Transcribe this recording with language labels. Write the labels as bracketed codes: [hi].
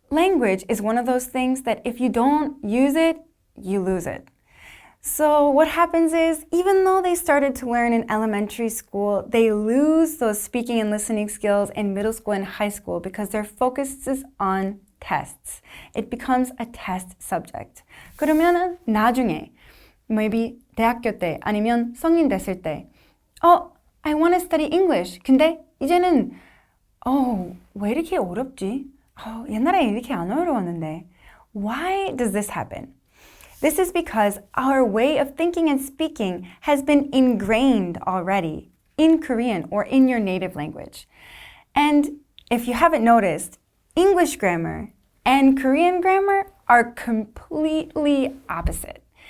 [en] Language is one of those things that if you don't use it, you lose it. So what happens is, even though they started to learn in elementary school, they lose those speaking and listening skills in middle school and high school because their focus is on tests. It becomes a test subject. [ko] 그러면은 나중에 maybe 대학교 때 아니면 성인 됐을 때 [en] I want to study English. [ko] 근데 이제는 왜 이렇게 어렵지? 옛날에 이렇게 안 어려웠는데. [en] Why does this happen? This is because our way of thinking and speaking has been ingrained already in Korean or in your native language. And if you haven't noticed, English grammar and Korean grammar are completely opposite.